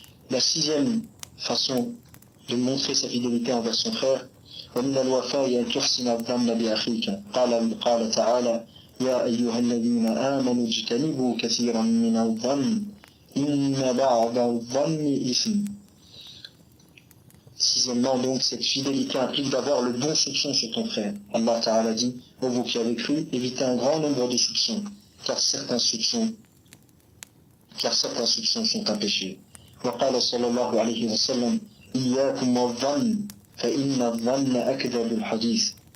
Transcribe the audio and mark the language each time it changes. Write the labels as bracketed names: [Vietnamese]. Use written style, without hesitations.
[French] La sixième façon de montrer sa fidélité envers son frère, [Arabic] ومن الوفاء أن تحسن الظن بأخيك. قال تعالى يا أيها الذين آمنوا اجتنبوا كثيرا من الظن إن بعض الظن إثم. [French] Sixièmement, donc, cette fidélité implique d'avoir le bon soupçon sur ton frère. Allah Ta'ala dit, ô vous qui avez cru, évitez un grand nombre de soupçons, car certains soupçons sont un péché. [Arabic] وقال صلى الله عليه وسلم إياكم والظن فإن الظن أكذب الحديث.